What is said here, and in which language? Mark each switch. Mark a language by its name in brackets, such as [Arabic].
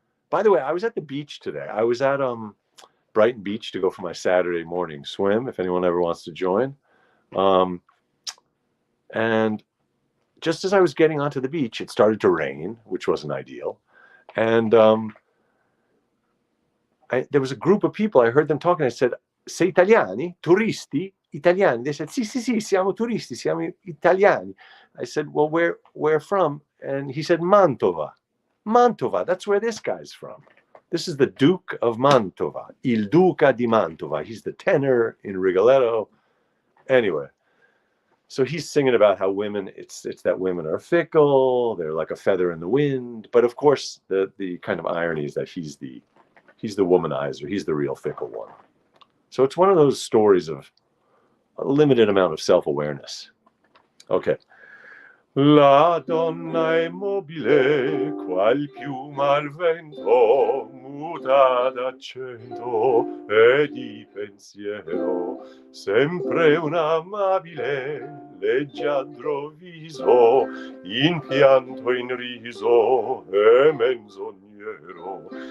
[English] By the way, I was at the beach today. I was at Brighton Beach to go for my Saturday morning swim, if anyone ever wants to join. And just as I was getting onto the beach, it started to rain, which wasn't ideal. And there was a group of people. I heard them talking. I said, [Italian] "Sei italiani? Turisti? Italiani?" [English] They said, [Italian] "Sì, sì, sì, siamo turisti, siamo italiani." [English] I said, "Well, where from?" And he said, "Mantova." Mantova, that's where this guy's from. This is the Duke of Mantova, Il Duca di Mantova. He's the tenor in Rigoletto. Anyway, So he's singing about how women, it's that women are fickle, they're like a feather in the wind. But of course, the kind of irony is that he's the womanizer, he's the real fickle one. So it's one of those stories of a limited amount of self-awareness. Okay. [Italian] La donna è mobile, qual piuma al vento, muta d'accento e di pensiero, sempre un amabile, leggiadro viso, in pianto in riso e menzognero.